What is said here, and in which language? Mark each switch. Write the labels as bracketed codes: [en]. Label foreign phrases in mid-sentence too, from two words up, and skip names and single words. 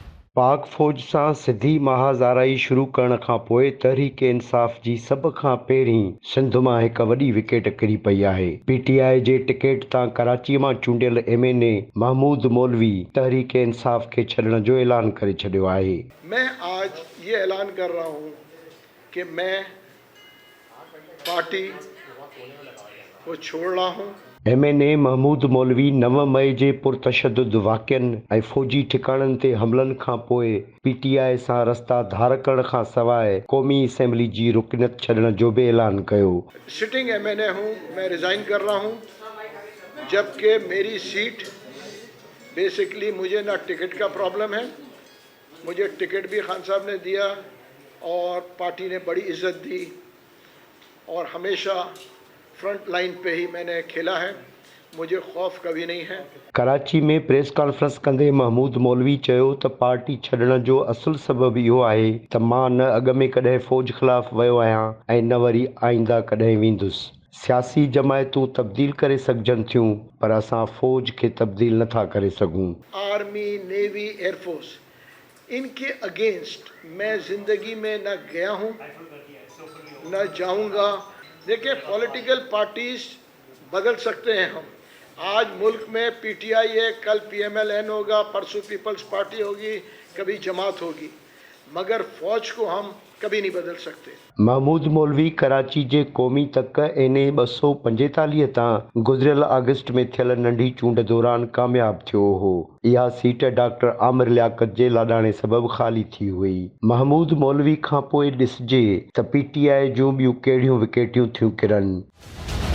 [sd] पाक फ़ौज सां सिधी महाज़ाराई शुरू करण खां पोइ तहरीक इंसाफ़ जी सभ खां पहिरीं सिंध मां हिक वॾी विकेट किरी पई आहे। पीटीआई जे टिकट तां कराची मां चूंडियल एमएनए महमूद मौलवी तहरीक इंसाफ़ खे छॾण जो ऐलान करे छॾियो आहे। [ur] میں آج یہ اعلان کر رہا ہوں کہ میں پارٹی کو چھوڑ رہا ہوں. [sd] एमएनए महमूद मौलवी 9 मई जे पुरतशद्दुद वाक़िअनि ऐं फ़ौजी ठिकाणनि ते हमलनि खां पोइ पीटीआई सां रस्ता धार करण खां सवाइ क़ौमी असेंबली जी रुकनियत छॾण जो बि ऐलान कयो। [en] sitting MNA [ur] ہوں، میں ریزائن کر رہا ہوں، جبکہ میری سیٹ بیسکلی مجھے نہ ٹکٹ کا پرابلم ہے، مجھے ٹکٹ بھی خان صاحب نے دیا اور پارٹی نے بڑی عزت دی اور ہمیشہ [en] front line [ur] پہ ہی میں نے کھیلا ہے، مجھے خوف کبھی نہیں ہے. [sd] कराची में [en] press conference [sd] कंदे महमूद मौलवी चयो त पार्टी छॾण जो असुलु सबबु इहो आहे त मां न अॻु में कॾहिं फ़ौज ख़िलाफ़ वियो आहियां ऐं न वरी आईंदा कॾहिं वेंदुसि। सियासी जमायतूं तब्दील करे सघजनि थियूं पर असां फ़ौज खे तब्दील नथा करे सघूं। [en] Army, Navy, Air Force, [ur] ان کے اگینسٹ میں زندگی میں نہ گیا ہوں نہ جاؤں گا. देखिए, [en] political parties [ur] بدل سکتے ہیں ہم. آج ملک میں پی ٹی آئی ہے، کل پی ایم ایل این ہوگا، پرسوں پیپلز پارٹی ہوگی، کبھی جماعت ہوگی، مگر فوج کو ہم کبھی نہیں بدل سکتے. [sd] महमूद मौलवी कराची जे क़ौमी तक NA 245 तां गुज़िरियल अगस्त में थियल नंढी चूंड दौरान कामयाब थियो हो। इहा सीट डॉक्टर आमिर लियाकत जे लाॾाणे सबबु ख़ाली थी हुई। महमूद मौलवी खां पोइ ॾिसिजे त पीटीआई जूं ॿियूं कहिड़ियूं विकेटियूं थियूं किरनि।